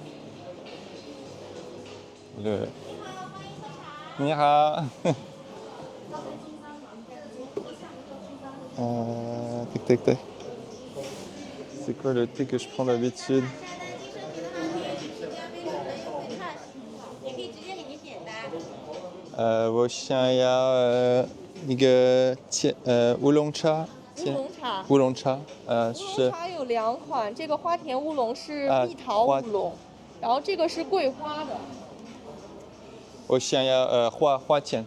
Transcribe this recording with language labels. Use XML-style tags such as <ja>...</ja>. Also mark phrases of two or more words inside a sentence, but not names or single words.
<fr>Le Mira. Tac. C'est quoi le thé que je prends d'habitude?</fr> <zh>Je 我想要一个乌龙茶。乌龙茶，是。乌龙茶有2款，这个花田乌龙是蜜桃乌龙，然后这个是桂花的。我想要花田。</zh>